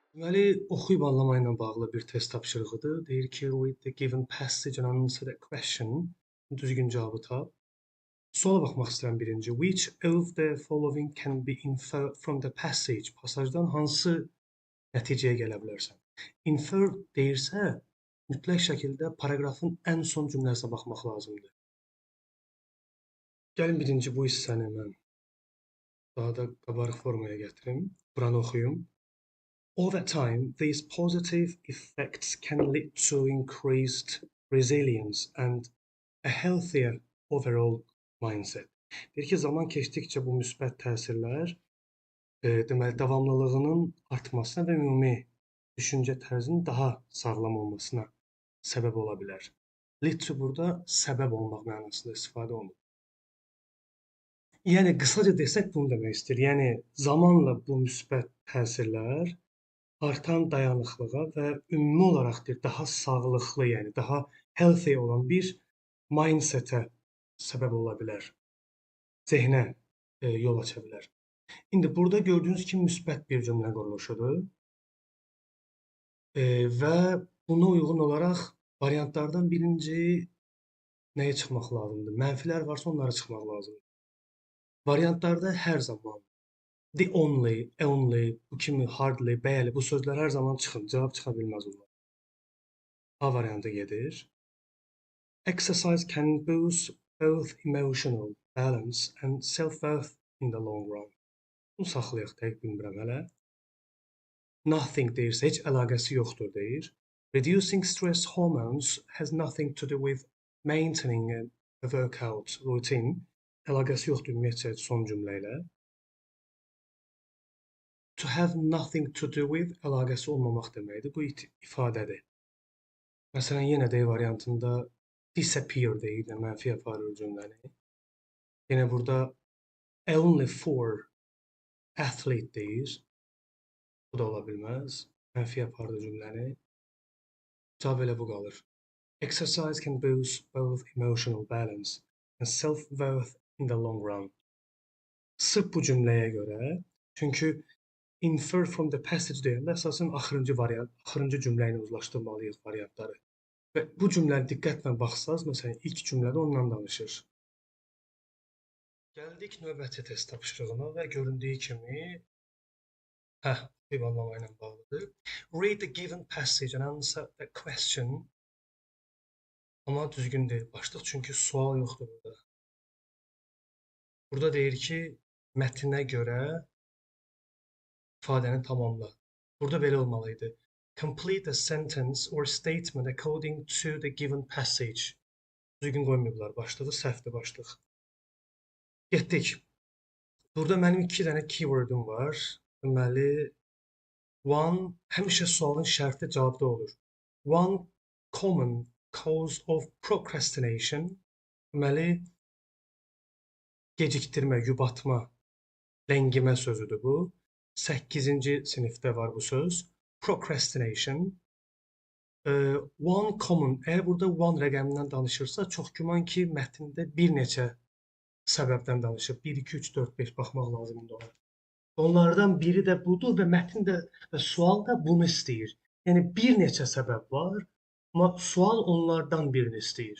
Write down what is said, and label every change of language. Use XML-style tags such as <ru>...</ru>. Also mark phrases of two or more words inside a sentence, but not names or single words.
<az>Deməli, oxuyub anlama ilə bağlı bir test tapşırığıdır. Deyir ki,</az> <en>read the given passage and answer the question.</en> <az>Düzgün cavabı tap. Suala baxmaq istəyirəm birinci.</az> <en>Which of the following can be inferred from the passage?</en> <az>Pasajdan hansı nəticəyə gələ bilərsən? Infer deyirsə, mütləq şəkildə paraqrafın ən son cümləsinə baxmaq lazımdır. Gəlin birinci bu hissəni mən daha da qabarıq formaya gətirim. Buranı oxuyum.</az> <en>Over time, these positive effects can lead to increased resilience and a healthier overall mindset.</en> <az>Deyir ki, zaman keçdikcə bu müsbət təsirlər deməli davamlılığının artmasına və ümumi düşüncə tərzinin daha sağlam olmasına səbəb ola bilər.</az> <en>Lead to</en> <az>burada səbəb olmaq mənasında istifadə olunur. Yəni qısaca desək bunu demək istəyir. Yəni zamanla bu müsbət təsirlər artan dayanıqlığa və ümumi olaraq daha sağlıqlı, yəni daha healthy olan bir mindset-ə səbəb ola bilər. Zehnə yol aça bilər. İndi burada gördüyünüz kimi müsbət bir cümlə quruluşudur. Və buna uyğun olaraq variantlardan birinci nəyə çıxmaq lazımdır? Mənfilər varsa onlara çıxmaq lazımdır. Variantlarda hər zaman</az> <en>the only,</en> <az>bu kimi hardly, bəli, bu sözlər hər zaman çıxır. Cavab çıxa bilməz onlar. A variantı gedir.</az> <en>Exercise can boost both emotional balance and self-worth in the long run.</en> <az>Bunu saxlayaq, dəqiq bilmirəm hələ. Nothing deyirsə, heç əlaqəsi yoxdur deyir.</az> <en>Reducing stress hormones has nothing to do with maintaining a workout routine.</en> <az>Əlaqəsi yoxdur ümumiyyətcə son cümlə ilə.</az> <en>To have nothing to do with</en> <az>əlaqəsi olmamaq deməkdir. Bu ifadədir. Məsələn, yenə D variantında disappear deyir, mənfi aparır cümləni. Yenə burada</az> <en>only for athlete</en> <az>deyir. Bu da ola bilməz. Mənfi aparır cümləni. Cavab elə bu qalır.</az> <en>Exercise can boost both emotional balance and self-worth in the long run.</en> <az>Sırf bu cümləyə görə, çünki</az> <en>infer from the passage</en> <az>deyəndə əsasən axırıncı cümlə ilə uzlaşdırmalıyıq variantları. Və bu cümləni diqqətlə baxsaz, məsələn, ilk cümlədə ondan danışır. Gəldik növbəti test tapşırığına və göründüyü kimi anlama ilə bağlıdır. Read the given passage and answer the question. Amma düzgün deyil başlıq, çünki sual yoxdur burada. Burada deyir ki, mətnə görə ifadəni tamamla. Burada belə olmalıydı. Complete a sentence or statement according to the given passage. Düzgün qoymayıblar başlığı, səhvdir başlıq. Getdik. Burada mənim 2 dənə keywordum var. Deməli, one həmişə sualın şərti cavabda olur.</az> <en>One common cause of procrastination.</en> <az>Deməli, gecikdirmə, yubatma, ləngimə sözüdür bu. 8-ci sinifdə var bu söz. Procrastination.</az> <en>One common,</en> <az>əgər burada one rəqəmindən danışırsa, çox güman ki, mətndə bir neçə səbəbdən danışır. 1, 2, 3, 4, 5 baxmaq lazımdır ona. Onlardan biri də budur və mətn də və sual da bunu istəyir. Yəni, bir neçə səbəb var, amma sual onlardan birini istəyir.</az>